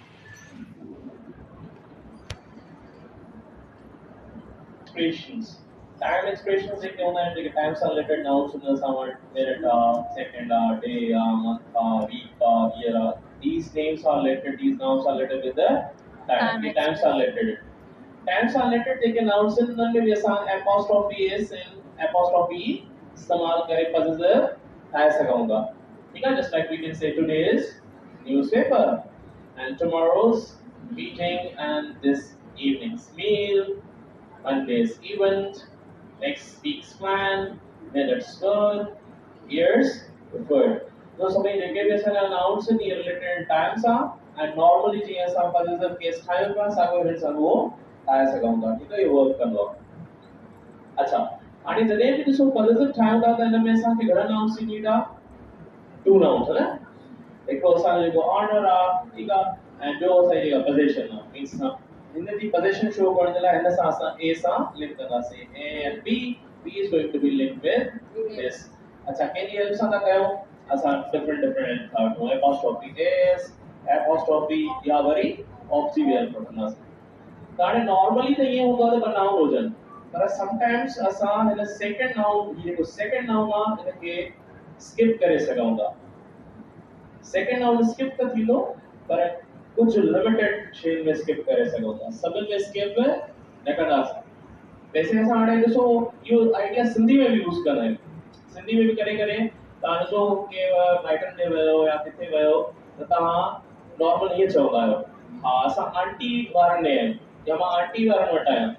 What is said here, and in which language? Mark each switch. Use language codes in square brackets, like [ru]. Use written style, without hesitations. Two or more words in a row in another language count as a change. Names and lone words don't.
[en] expressions time expressions [sd] जेके हूंदा आहिनि, जेके टाइम सां [en] related nouns [sd] हूंदा सां वटि, [en] minute second day month week year these names are related, these nouns are related with the time. [sd] ये टाइम सां [en] related time [sd] सां रिलेटेड जेके नाउन्स आहिनि उन्हनि में बि असां [en] apostrophe s [sd] ऐं एपोस्ट्रोफी इस्तेमाल करे पॉजिटिव ठाहे सघूं था। ठीक आहे, [en] Just like we can say today's newspaper and tomorrow's meeting and this evening's meal, Monday's event, next week's plan, minutes good, years good. [sd] तो सभी जेके भी असां नाउन्स आहिनि इहे [en] related time [sd] सां ऐं नॉर्मली जीअं असां [en] positive case [sd] ठाहियूं था साॻियो हिन सां उहो ठाहे सघूं था। ठीकु आहे, इहो वर्क कंदो आहे। अच्छा, हाणे जॾहिं बि ॾिसो पॉजिटिव ठाहियूं था त हिन में असांखे घणा नाउन्स थी नीड आहे? 2 नाउन्स है ना। हिकिड़ो असांजो जेको ऑनर आहे, ठीकु आहे, ऐं ॿियो असांजी जेका पोजीशन आहे, मीन्स हिन जी [en] position show [sd] करण जे लाइ हिन सां असां ए सां लिंक कंदासीं, [en] A and B, B is going to be linked with this. [sd] अच्छा, कंहिंजी हेल्प सां था कयूं असां डिफरेंट था [en] apostrophe s, apostrophe [sd] या वरी ऑफ जी हेल्प वठंदासीं। त हाणे नॉर्मली त ईअं हूंदो आहे त ॿ नाउन हुजनि, पर समटाइम्स असां हिन [en] second noun, [sd] जेको [en] second noun [sd] आहे हिनखे स्किप करे सघूं था। सेकंड नाउन स्किप त थींदो, पर कुछ लिमिटेड शेन में स्किप करे सघूं था, सभिनि में स्किप न कंदासीं। वैसे असां हाणे ॾिसो इहो आइडिया सिंधी में बि यूज़ कंदा आहियूं, सिंधी में बि करे करे तव्हां ॾिसो के माइटनि ते वियो या किथे वियो त तव्हां नॉर्मल ईअं चवंदा आहियो, हा असां आंटी वारनि ॾे आहियूं या मां आंटी वारनि वटि आहियां।